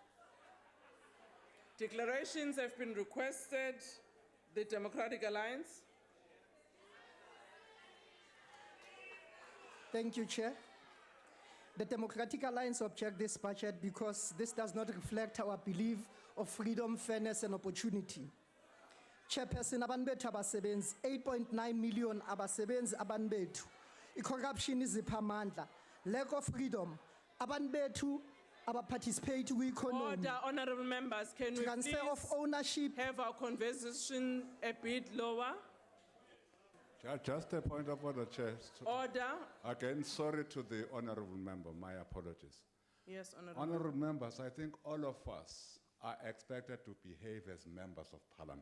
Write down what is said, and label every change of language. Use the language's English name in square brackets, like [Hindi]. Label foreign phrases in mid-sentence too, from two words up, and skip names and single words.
[English] Declarations have been requested. The Democratic Alliance. Thank you, Chair. The Democratic Alliance object this budget because this does not reflect our belief of freedom, fairness, and opportunity. [Xhosa] Chairperson, abantu bethu abasebenzi 8.9 million abasebenzi abantu bethu. I-corruption izipha amandla. [English] Lack of freedom. [Xhosa] Abantu bethu participate kwi-economy. [English] Order, honorable members, can we Transfer please of ownership. have our conversation a bit lower? Just a point of order, Chair. Order. Again, sorry to the honorable member, my apologies. Yes, honorable. Honorable members, I think all of us are expected to behave as members of parliament.